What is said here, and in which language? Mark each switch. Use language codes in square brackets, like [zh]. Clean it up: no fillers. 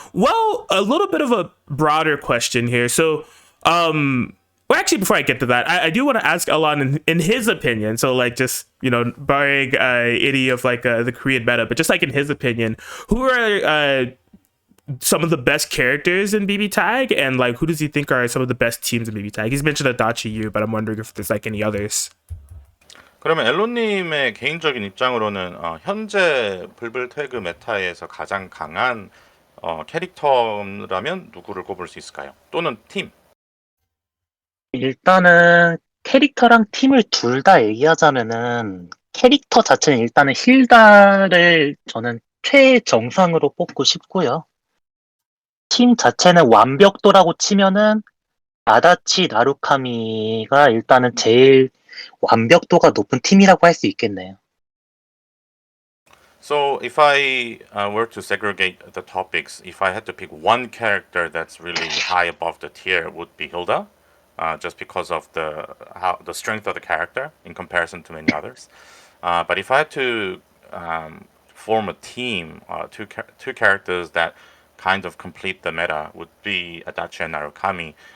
[en] Well, a little bit of a broader question here. So, well, actually, before I get to that, I do want to ask Llon in his opinion. So, like, just barring any of like the Korean meta, but just like in his opinion, who are some of the best characters in BBTAG, and like who does he think are some of the best teams in BBTAG? He's mentioned Adachi U, but I'm wondering if there's like any others. [ko] 그러면 엘로님의 개인적인 입장으로는 현재 불불 태그 메타에서 가장 강한 캐릭터라면 누구를 꼽을 수 있을까요? 또는 팀? 일단은 캐릭터랑 팀을 둘 다 얘기하자면은 캐릭터 자체는 일단은 힐다를 저는 최정상으로 뽑고 싶고요. 팀 자체는 완벽도라고 치면은 아다치 나루카미가 일단은 제일 완벽도가 높은 팀이라고 할 수 있겠네요. [en] So if I were to segregate the topics, if I had to pick one character that's really high above the tier, would be Hilda. Just because of the strength of the character in comparison to many others. But if I had to form a team, two characters that kind of complete the meta would be Adachi and Narukami.